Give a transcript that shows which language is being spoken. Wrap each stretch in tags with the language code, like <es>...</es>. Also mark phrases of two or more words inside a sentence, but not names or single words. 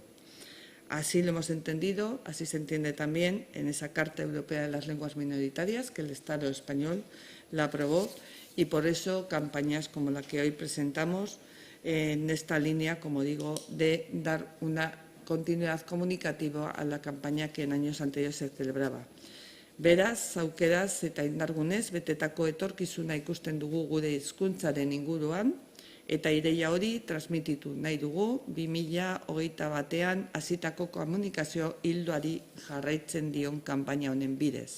<es>Así lo hemos entendido, así se entiende también en esa Carta Europea de las Lenguas Minoritarias que el Estado español la aprobó, y por eso campañas como la que hoy presentamos en esta línea, como digo, de dar una continuidad comunicativa a la campaña que en años anteriores se celebraba.</es> <eu>Beraz, aukeraz eta indargunez betetako etorkizuna ikusten dugu gure hizkuntzaren inguruan, eta ideia hori transmititu nahi dugu 2021 hasitako komunikazio ildoari jarraitzen dion kanpaina honen bidez.</eu>